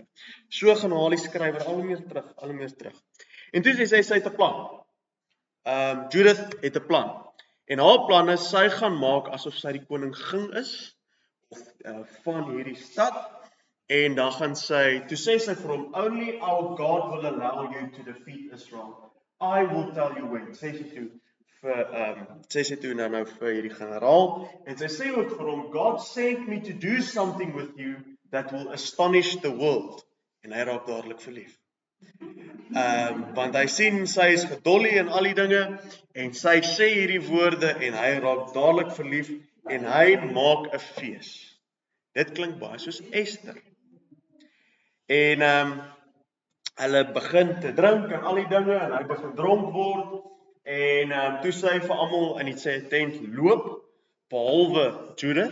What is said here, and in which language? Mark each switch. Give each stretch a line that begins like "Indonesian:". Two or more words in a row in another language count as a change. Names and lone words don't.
Afrikaans: So gaan haal die skrywer al meer terug. En toe sê sy het 'n plan. Judith het 'n plan. En haar plan is, sy gaan maak asof sy die koningin is, of van hierdie stad, en dan gaan sy, toe sê sy vir hom,
English: only our God will allow you to defeat Israel. I will tell you when,
Afrikaans: sê sy toe nou vir hierdie generaal, en sy sê ook vir hom,
English: God sent me to do something with you that will astonish the world.
Afrikaans: En hy raak dadelik verlief. Want hy sien sy is gedolly en al die dinge, en sy sê hierdie woorde, en hy raak dadelik verlief, en hy maak 'n fees. Dit klink baie soos Ester. En hulle begin te drink en al die dinge, en hy begin dronk word, en toe sê hy vir almal in sy tent loop, behalwe Judith.